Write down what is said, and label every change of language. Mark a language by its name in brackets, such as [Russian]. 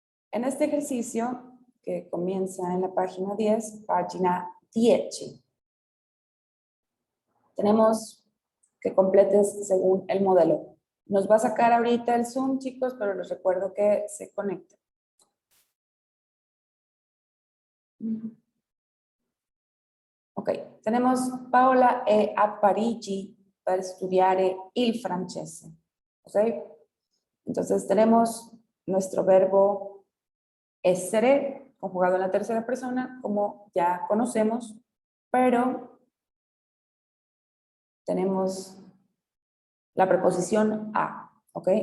[Spanish] En este ejercicio, que comienza en la página 10, página 10, tenemos que completes según el modelo. Nos va a sacar ahorita el Zoom, chicos, pero les recuerdo que se conecten. Ok, tenemos [Italian] Paola è a Parigi per studiare il francese. [Spanish] Ok, entonces tenemos nuestro verbo essere, conjugado en la tercera persona, como ya conocemos, pero tenemos la preposición a, ¿ok?